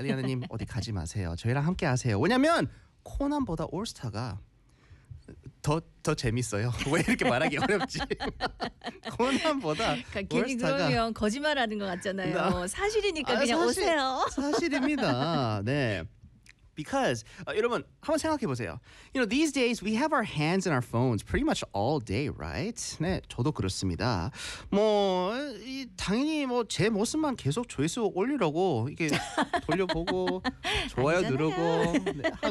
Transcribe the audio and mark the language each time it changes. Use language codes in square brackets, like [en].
[ko] 엘리아나님 어디 가지 마세요. 저희랑 함께 하세요. 왜냐면 코난보다 올스타가 더 재밌어요. 왜 이렇게 말하기 어렵지? 코난보다 괜히 그러면 거짓말하는 것 같잖아요. 나, 사실이니까 그냥 사실, 오세요. 사실입니다. 네. Because 여러분 한번 생각해 보세요. [en] You know, these days we have our hands in our phones pretty much all day, right? [ko] 네, 저도 그렇습니다. 뭐 당연히 뭐 제 모습만 계속 조회수 올리려고 이게 돌려보고 좋아요 누르고 네, 하고.